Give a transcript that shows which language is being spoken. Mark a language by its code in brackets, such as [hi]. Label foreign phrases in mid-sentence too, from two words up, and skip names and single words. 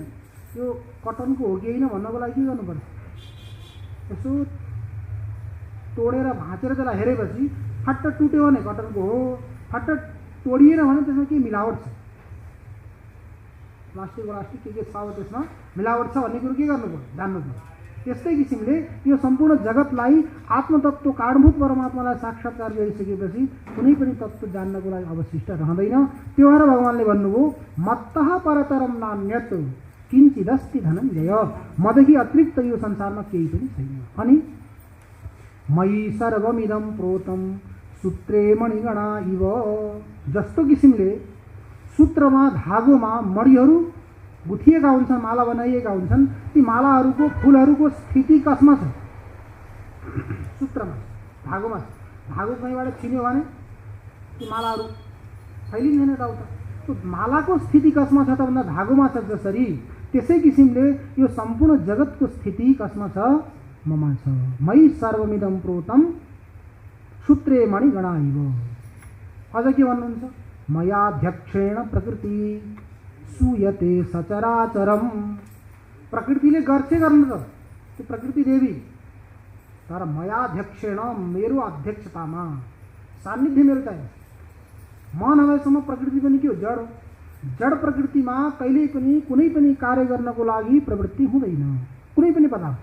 [ne] यो कटनको हो कि होइन भन्नको लागि के गर्नुपर्छ, यसो तोडेर भाँचेर त्यसलाई हेरेपछि फट्ट टुट्यो भने कटनको हो, फट्ट तोडिएन भने त्यसमा के मिलावट छ, प्लास्टिक के छ अब त्यसमा मिलावट छ भन्ने कुरो के गर्नु पर्यो, जान्नु पर्यो। त्यस्तै किसिमले यो सम्पूर्ण जगतलाई आत्मतत्व कारणभूत परमात्मालाई साक्षात्कार गरिसकेपछि कुनै पनि तत्त्व जान्नको लागि अवशिष्ट रहँदैन। त्यो भएर भगवान्ले भन्नुभयो [sa] मत्तः परतरम नान्यत् किञ्चिदस्ति धनञ्जय, [ne] मदेखि अतिरिक्त यो संसारमा केही पनि छैन। [sa] अनि मयि सर्वमिदं प्रोतं सूत्रे मणिगणा इव, [ne] जस्तो किसिमले सूत्रमा धागोमा मणिहरू गुथिएका हुन्छन्, माला बनाइएका हुन्छन्, ती मालाहरूको फुलहरूको स्थिति कसमा छ, सूत्रमा धागोमा छ। धागो कहीँबाट छिन्यो भने ती मालाहरू फैलिँदैन यताउता। त्यो मालाको स्थिति कसमा छ त भन्दा धागोमा छ। जसरी त्यसै किसिमले यो सम्पूर्ण जगतको स्थिति कसमा छ, ममा छ। [sa] मयि सर्वमिदं प्रोतं सूत्रे मणिगणा इव। [ne] अझ के भन्नुहुन्छ, [sa] मयाध्यक्षेण प्रकृति सूयते सचराचरम। [ne] प्रकृतिले गर्छ गर्नु त त्यो प्रकृति देवी, तर मयाध्यक्षेण मेरो अध्यक्षतामा सान्निध्य मेरो चाहिँ म नभएसम्म प्रकृति पनि के हो, जड हो। जड प्रकृतिमा कहिल्यै पनि कुनै पनि कार्य गर्नको लागि प्रवृत्ति हुँदैन कुनै पनि पदार्थ।